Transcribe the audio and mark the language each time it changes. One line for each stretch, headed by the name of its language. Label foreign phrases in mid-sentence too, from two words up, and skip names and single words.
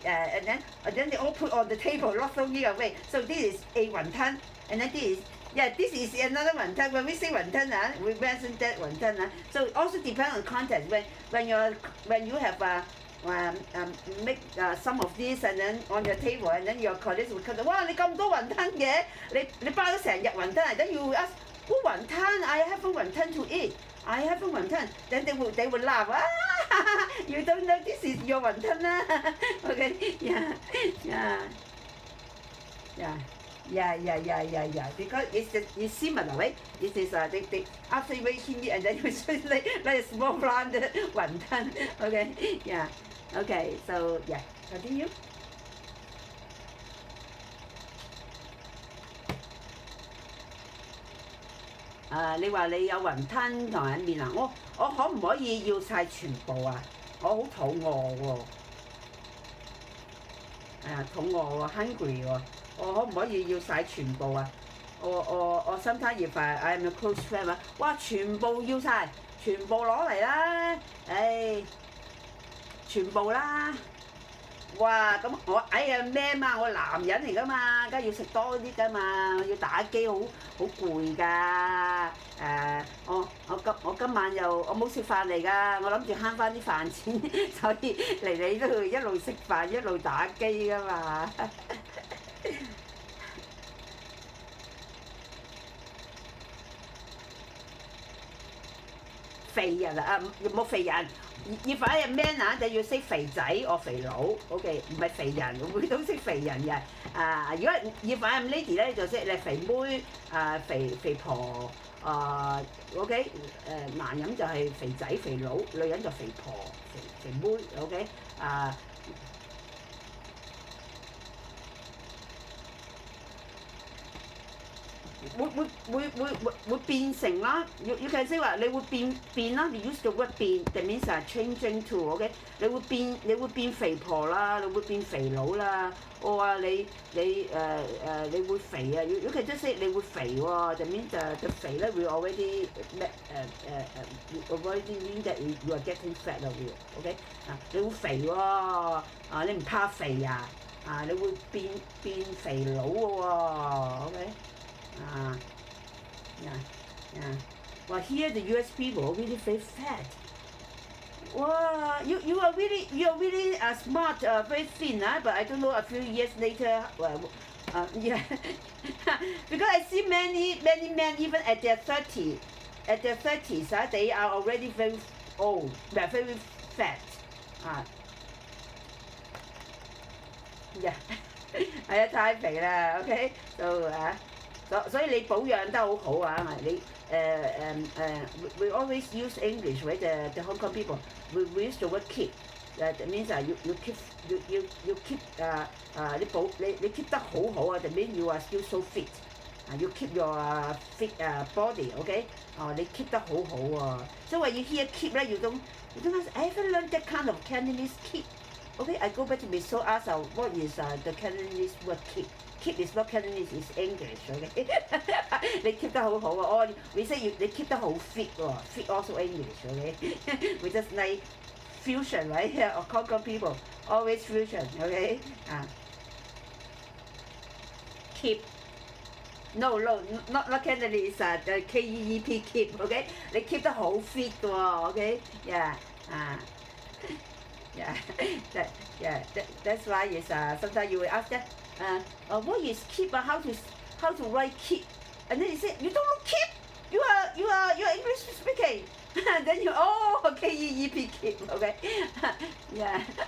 English: And then they all put on the table, not throwing it away. So this is a wonton, and then this is another wonton. When we say wonton, we mention that wonton. So it also depends on context. When you have make some of this and then on your table, and then your colleagues will come.
Cantonese: 哇，你咁多雲吞嘅，你包咗成日雲吞，
English: then you ask who 雲吞 I have a 雲吞 to eat. I have a 雲吞. Then they will laugh. You don't know this is your
Cantonese: 雲吞啦.
English: Okay, yeah. Because it's similar, right? It is they after you making it and then you just like a small round 雲吞. Okay, yeah. Okay, so yeah, continue.
Cantonese: 你話你有雲吞同埋麵啊？我可唔可以要晒全部啊？我好肚餓喎，肚餓喎 ，hungry 喎，我可唔可以要晒全部啊？我
English: sometimes if I'm a close friend
Cantonese: 啊，哇，全部要晒，全部攞嚟啦，全部啦！哇！咁我哎呀咩嘛？我男人嚟噶嘛，梗係要食多啲噶嘛，要打機好攰㗎。我今晚又我冇食飯嚟㗎，我諗住慳翻啲飯錢，所以嚟你都一路食飯一路打機㗎嘛。肥人啊，冇肥人。
English: If I am man
Cantonese: 就要識肥仔或肥佬 ，OK， 唔係肥人，會都識肥人嘅。如果
English: if I am lady
Cantonese: 咧，就識你肥妹肥婆，OK， 男人就係肥仔肥佬，女人就肥婆肥妹 ，OK，會變成啦 ，
English: you can say
Cantonese: 話你會變啦，你
English: use the word
Cantonese: 變 ，
English: that means changing to，
Cantonese: OK， 你會變肥婆啦，你會變肥佬啦，我話你會肥啊 ，
English: you can just say
Cantonese: 你會肥喎 ，
English: that means the
Cantonese: 肥咧會 already
English: mean that you are getting fat
Cantonese: 啦會 ，OK， 你會肥喎，你唔怕肥啊，你會變肥佬嘅喎 ，OK。Yeah.
English: Well, here the US people are really very fat. Wow, you are really smart, very thin, but I don't know a few years later. Yeah, because I see many men even at their 30s, they are already very old, they're very fat. Yeah,
Cantonese: 係啊，太肥啦 ，OK， 所以你保養得好好啊！
English: 你 we always use English, right? The Hong Kong people we use the word keep. That means you keep you keep 你 keep
Cantonese: 得好好啊！
English: That means you are still so fit. You keep your fit body, okay? 你 keep
Cantonese: 得好好喎。
English: So when you hear keep 咧，you don't ask, I haven't learned that kind of Cantonese keep. Okay, I go back to my soul ask what is the Cantonese word keep?Keep is not Cantonese, it's English, okay? 你 keep
Cantonese: 得好好啊！你
English: say 你 keep 得好 fit 喎 ，fit also English, okay? We just like fusion, right? Of Hong Kong people, always fusion, okay? Keep. No, not Cantonese, the KEEP keep, okay?
Cantonese: 你 keep 得好 fit 喎 ，okay?
English: Yeah, that's why is sometimes you will ask that.What is keep? How to write keep? And then he said, you don't know keep. You are English speaking. Then you KEEP keep. Okay. Yeah.